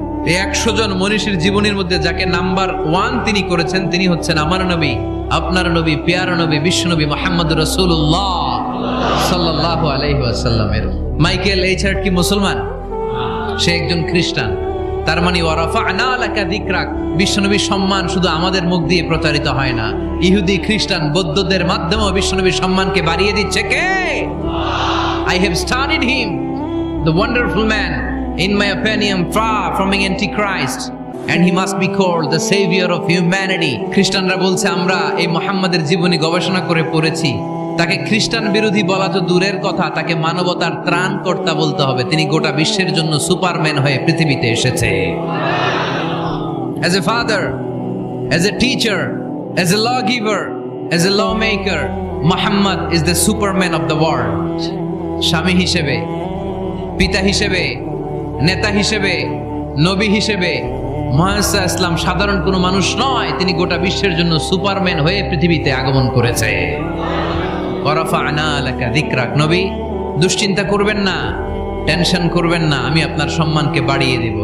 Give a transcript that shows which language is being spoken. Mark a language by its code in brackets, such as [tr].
[bn] এই 100 জন মনীষীর জীবনীর মধ্যে যাকে নাম্বার 1 তিনি করেছেন, তিনি হচ্ছেন আমার নবী, আপনার নবী, প্যারা নবী, বিশ্বনবী মুহাম্মদুর রাসূলুল্লাহ সাল্লাল্লাহু আলাইহি ওয়াসাল্লামের। মাইকেল এইচ হার্ট কি মুসলমান? সে একজন খ্রিস্টান। তার মানে [ar] ওয়া রাফা'না লাকা যিকরাক, [bn] বিশ্বনবীর সম্মান শুধু আমাদের মুখ দিয়ে প্রচারিত হয় না, ইহুদি, খ্রিস্টান, বৌদ্ধদের মাধ্যমেও বিশ্বনবীর সম্মানকে বাড়িয়ে দিচ্ছে কে? [en] I have studied him, the wonderful man, in my opinion, far from being antichrist, and he must be called the savior of humanity. [bn] খ্রিস্টানরা বলছে আমরা এই মুহাম্মাদের জীবনী গবেষণা করে পড়েছি, তাকে খ্রিস্টান বিরোধী বলা তো দূরের কথা, তাকে মানবতার ত্রাণকর্তা বলতে হবে। তিনি গোটা বিশ্বের জন্য সুপারম্যান হয়ে পৃথিবীতে এসেছে। [en] As a father, as a teacher, as a lawgiver, as a lawmaker, Muhammad is the superman of the world. [bn] স্বামী হিসেবে, পিতা হিসেবে, নেতা হিসেবে, নবী হিসেবে মুহাম্মদ ইসলাম সাধারণ কোনো মানুষ নয়, তিনি গোটা বিশ্বের জন্য সুপারম্যান হয়ে পৃথিবীতে আগমন করেছে। [ar] ওয়ারাফা'না লাকা যিকরাক। [bn] নবী, দুশ্চিন্তা করবেন না, টেনশন করবেন না, আমি আপনার সম্মানকে বাড়িয়ে দিব।